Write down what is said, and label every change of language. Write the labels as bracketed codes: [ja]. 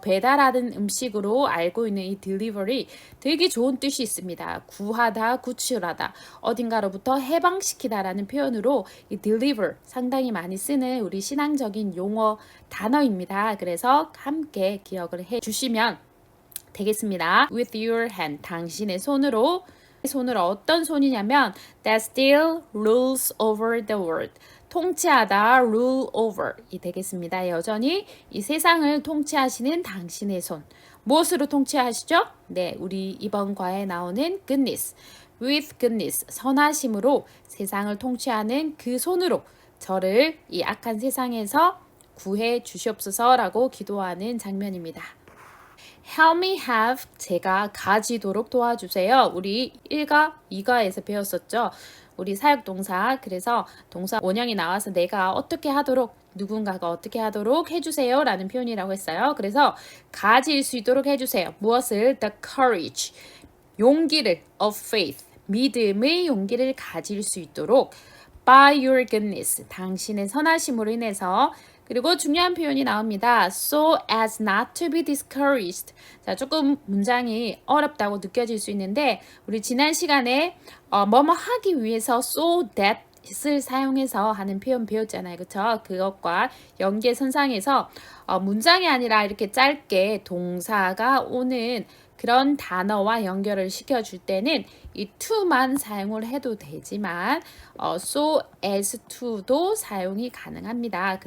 [ko] 배달하는 음식으로 알고 있는 이 delivery 되게 좋은 뜻이 있습니다. 구하다, 구출하다, 어딘가로부터 해방시키다라는 표현으로 이 deliver 상당히 많이 쓰는 우리 신앙적인 용어 단어입니다. 그래서 함께 기억을 해 주시면 되겠습니다. [en] With your hand [ko] 당신의 손으로 어떤 손이냐면 [en] that still rules over the world [ko] 통치하다 [en] rule over이 되겠습니다. [ko] 여전히 이 세상을 통치하시는 당신의 손. 무엇으로 통치하시죠? 네, 우리 이번 과에 나오는 goodness, with goodness, 선하심으로 세상을 통치하는 그 손으로 저를 이 악한 세상에서 구해 주시옵소서라고 기도하는 장면입니다. [en] Help me have [ko] 제가 가지도록 도와주세요. 우리 1과 2과에서 배웠었죠. 우리 사역동사 그래서 동사 원형이 나와서 내가 어떻게 하도록 누군가가 어떻게 하도록 해주세요 라는 표현이라고 했어요. 그래서 가질 수 있도록 해주세요. 무엇을? [en] The courage [ko] 용기를 [en] of faith [ko] 믿음의 용기를 가질 수 있도록 [en] by your goodness [ko] 당신의 선하심으로 인해서 그리고 중요한 표현이 나옵니다. [en] So as not to be discouraged. [ko] 자, 조금 문장이 어렵다고 느껴질 수 있는데 우리 지난 시간에 뭐뭐 하기 위해서 so that을 사용해서 하는 표현 배웠잖아요. 그쵸? 그것과 연계선상에서 문장이 아니라 이렇게 짧게 동사가 오는 그런 단어와 연결을 시켜줄 때는 이 to만 사용을 해도 되지만 so as to도 사용이 가능합니다.